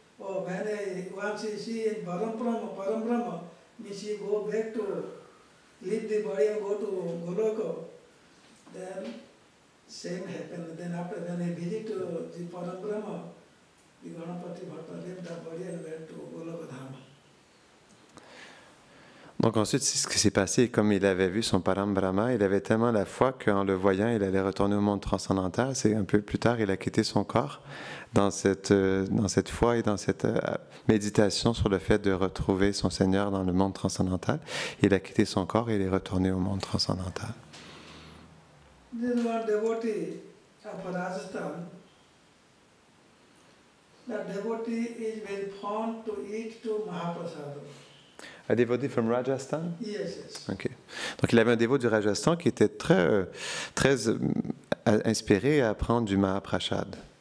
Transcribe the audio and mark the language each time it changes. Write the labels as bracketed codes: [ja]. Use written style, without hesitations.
[en] Oh, when once he see in Param Brahma, means he go back to leave the body and go to Goloka. Then same happened. Then after when he visit to the Param Brahma, the Ganapati Bhatta left the body and went to Goloka Dhama. [fr] Donc ensuite, ce qui s'est passé, comme il avait vu son Param Brahma, il avait tellement la foi qu'en le voyant, il allait retourner au monde transcendantal. C'est un peu plus tard, il a quitté son corps dans cette foi et dans cette méditation sur le fait de retrouver son Seigneur dans le monde transcendantal. Il a quitté son corps et il est retourné au monde transcendantal. [en] This one devotee of Rajasthan. The devotee is very fond to eat to Mahaprasada. Un devotee from Rajasthan? Yes, yes. Okay. [fr] Donc il avait un dévot du Rajasthan qui était très inspiré à apprendre du Mahaprasad.